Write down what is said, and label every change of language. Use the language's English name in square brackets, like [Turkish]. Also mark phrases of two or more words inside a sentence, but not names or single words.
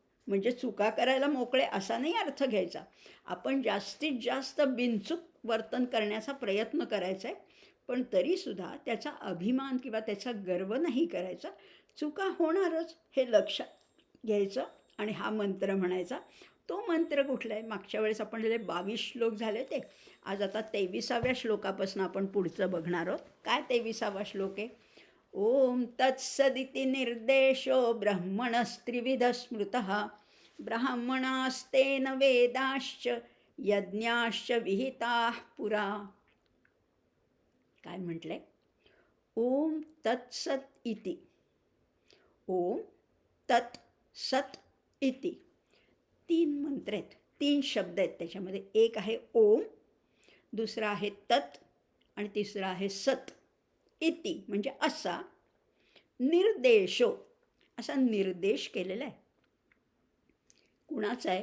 [Marathi] म्हणजे चुका करायला मोकळे असा नाही अर्थ घ्यायचा. आपण जास्तीत जास्त बिनचूक वर्तन करण्याचा प्रयत्न करायचा आहे, पण तरीसुद्धा त्याचा अभिमान किंवा त्याचा गर्व नाही करायचा. चुका होणारच हे लक्षात घ्यायचं आणि हा मंत्र म्हणायचा. तो मंत्र कुठला आहे? मागच्या वेळेस आपण जे 22 श्लोक झाले ते, आज आता 23व्या श्लोकापासून आपण पुढचं बघणार आहोत. काय 23वा श्लोक आहे? [Sanskrit] ओम तत्सदिति निर्देशो ब्रह्मणस्त्रिविध स्मृतः ब्राह्मणास्तेन वेदाश्च यज्ञाश्च विहिताः पुरा. [Marathi] काय म्हटलंय? [Sanskrit] ओम तत्सत इति. ओम तत् सत इति. [Marathi] 3 मंत्र आहेत, 3 शब्द आहेत त्याच्यामध्ये. एक आहे ओम, दुसरा आहे तत् आणि तिसरा आहे सत. इति म्हणजे असा. निर्देशो, असा निर्देश केलेला आहे. कुणाचा आहे?